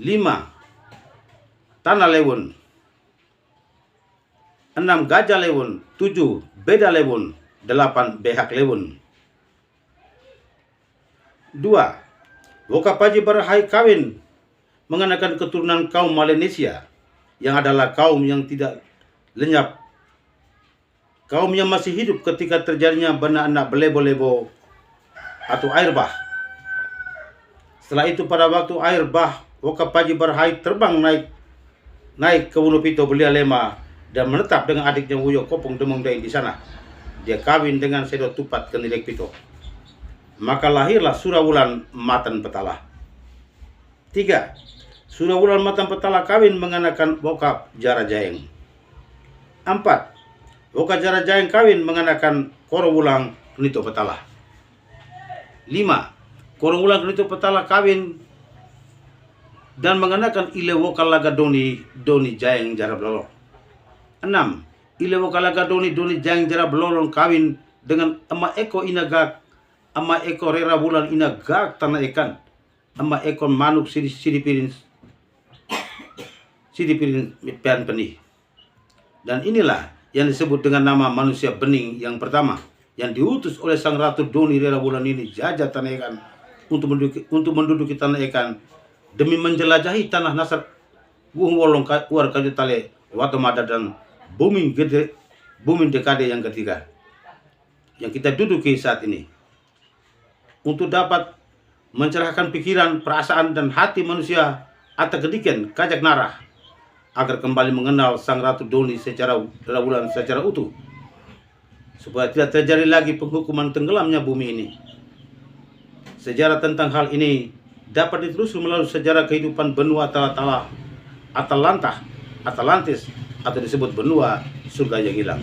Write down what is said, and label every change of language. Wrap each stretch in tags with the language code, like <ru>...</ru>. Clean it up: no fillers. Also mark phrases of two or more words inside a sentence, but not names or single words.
<id>Tanah Lewun, 6. Gajah Lewun, 7. Beda Lewun, 8. Behak Lewun. 2. Woka Paji Berhai kawin menganakan keturunan kaum Melanesia, yang adalah kaum yang tidak lenyap, kaum yang masih hidup ketika terjadinya</id> <slp>benak-benak belebo-lebo</slp> <id>atau air bah. Setelah itu pada waktu air bah, Woka Paji Berhai terbang naik ke Wunopito Belia Lema dan menetap dengan adiknya Wuyo Kopong Demundei di sana. Dia kawin dengan Sedo Tupat Kenilek Pito. Maka lahirlah Surawulan Matan Petala. 3. Surawulan Matan Petala kawin menganakan Woka Jara Jaeng. 4. Woka Jara Jaeng kawin menganakan Korowulang Kenito Petala. 5. Korowulang Kenito Petala kawin dan menganakan Ile Woka Laga Doni Jaeng Jarablolong. 6. Ile Woka Laga Doni Jaeng Jarablolong kawin dengan Ama Eko Inagak, Ama Eko Rerawulan Inagak Tanah Ekan, Ama Eko Manuk Sidi Pirin Pehan Benih. Dan inilah yang disebut dengan nama manusia bening yang pertama, yang diutus oleh Sang Ratu Doni Rerawulan ini jajah Tanah Ekan untuk menduduki Tanah Ekan demi menjelajahi tanah Nasar Wuhung Wolong War Kayu Tale Watomada dan bumi dekade yang ketiga yang kita duduki saat ini, untuk dapat mencerahkan pikiran, perasaan, dan hati manusia atau</id> <slp>kediken kajak narah</slp> <id>agar kembali mengenal Sang Ratu Doni secara utuh, supaya tidak terjadi lagi penghukuman tenggelamnya bumi ini. Sejarah tentang hal ini dapat ditelusuri melalui sejarah kehidupan benua Atlantis, atau disebut benua surga yang hilang.</id>